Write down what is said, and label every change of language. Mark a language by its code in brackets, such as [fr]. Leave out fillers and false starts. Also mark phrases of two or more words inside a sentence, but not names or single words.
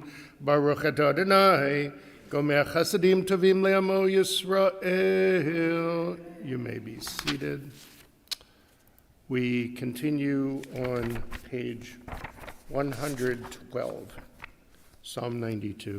[he] ברוך אתה אדוני גומל חסדים טובים לעמו ישראל. [en] You may be seated. We continue on page 112, Psalm 92.